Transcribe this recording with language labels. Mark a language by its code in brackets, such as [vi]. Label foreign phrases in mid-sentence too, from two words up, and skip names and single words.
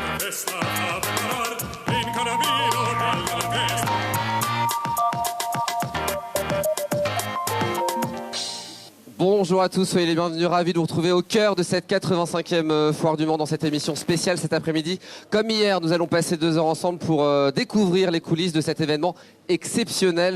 [ca] festa a preparar en Calavino per la festa. [fr] Bonjour à tous, soyez les bienvenus, ravis de vous retrouver au cœur de cette 85e Foire du Mans dans cette émission spéciale cet après-midi. Comme hier, nous allons passer 2 heures ensemble pour découvrir les coulisses de cet événement exceptionnel.